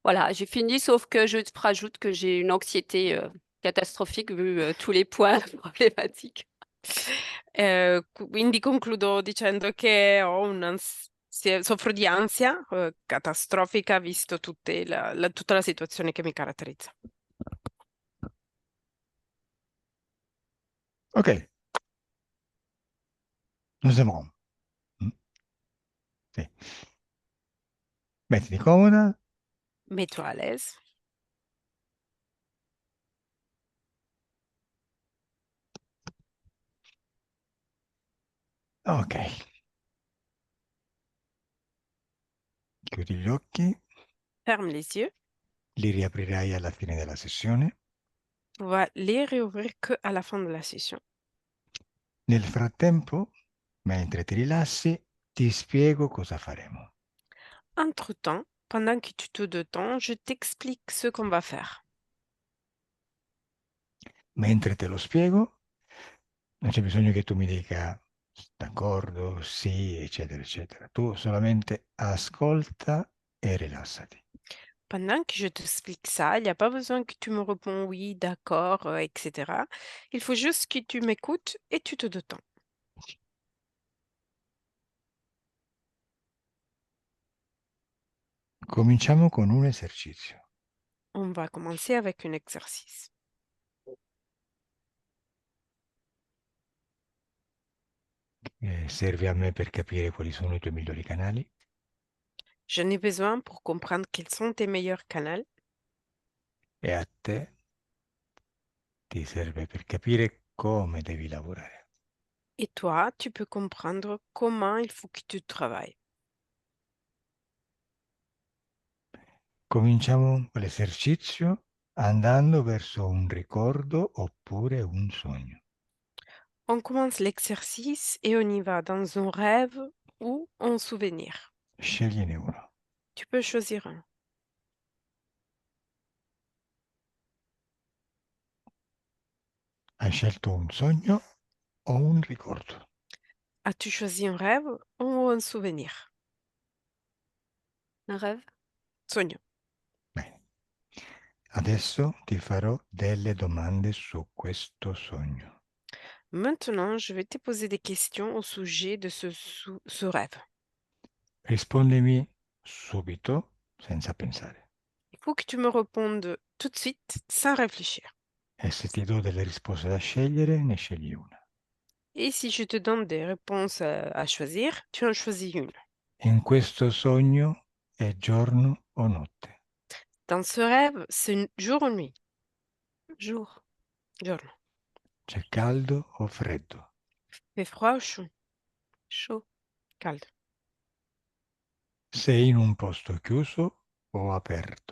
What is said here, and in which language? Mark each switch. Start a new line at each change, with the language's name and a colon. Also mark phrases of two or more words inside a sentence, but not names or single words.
French: Voilà, j'ai fini, sauf que je rajoute que j'ai une anxiété catastrophique vu tous les points problématiques.
Italian: Quindi concludo dicendo che soffro di ansia catastrofica visto tutta la situazione che mi caratterizza.
French: Ok, nous aimerons.
Italian: Mm, sì. Mettiti comoda.
French: Mets-toi à l'aise. Ok.
Italian: Chiudi gli occhi,
French: Ferme les yeux.
Italian: li riaprirai alla fine della sessione.
French: On va les réouvrir que à la fin de la session.
Italian: Nel frattempo, mentre ti rilassi, ti spiego cosa faremo.
French: Entre-temps, pendant que tu te détends, je t'explique ce qu'on va faire.
Italian: Mentre te lo spiego, non c'è bisogno che tu mi dica d'accordo, sì, eccetera, eccetera. Tu solamente ascolta e rilassati.
French: Pendant que je t'explique ça, il n'y a pas besoin que tu me réponds oui, d'accord, etc. Il faut juste que tu m'écoutes et tu te détends.
Italian: Cominciamo con un esercizio.
French: On va commencer avec un exercice.
Italian: Serve a me per capire quali sono i tuoi migliori canali
French: J'en ai besoin pour comprendre quels sont tes meilleurs canaux
Italian: e a te ti serve per capire come devi lavorare.
French: et toi, tu peux comprendre comment il faut que tu travailles.
Italian: Cominciamo l'esercizio andando verso un ricordo oppure un sogno.
French: On commence l'exercice et on y va dans un rêve ou un souvenir.
Italian: Scegliene uno.
French: Tu peux choisir un.
Italian: Hai scelto un sogno o un ricordo?
French: As-tu choisi un rêve ou un souvenir? Un rêve?
Italian: Sogno. Bene. Adesso ti farò delle domande su questo sogno.
French: Maintenant, je vais te poser des questions au sujet de ce rêve.
Italian: Rispondimi subito, senza pensare.
French: Il faut que tu me répondes tout de suite, sans réfléchir.
Italian: E se ti do delle risposte da scegliere, ne scegli una.
French: Et si je te donne des réponses à choisir, tu en choisis une.
Italian: In questo sogno è giorno o notte?
French: Dans ce rêve, c'est jour ou nuit? Jour.
Italian: Giorno. C'è caldo o freddo?
French: Fait froid ou chaud? Chaud.
Italian: Calde. Sei in un posto chiuso o aperto?